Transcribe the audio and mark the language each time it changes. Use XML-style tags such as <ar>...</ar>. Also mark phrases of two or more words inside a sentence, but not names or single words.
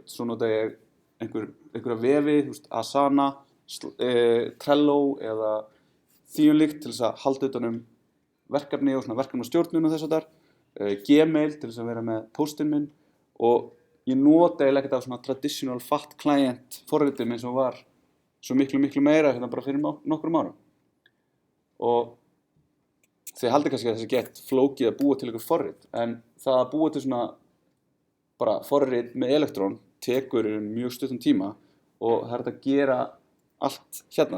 <is>Svo nota ég einhverja vefi, Asana, Trello eða því líkt til þess að halda utan verkefni og verkefnastjórnun og þess að þar, Gmail til þess að vera með póstinn minn og ég nota eiginlega ekkert af svona</is> <en>traditional fat client</en> <is>forritum eins og var svo miklu meira bara fyrir nokkrum árum. Og þið haldið kannski að þessi gett flókið að búa til einhver forrit, en það að búa til svona bara forrit með Electron tekur mjög stuttan tíma og það hægt að gera allt hérna.</is>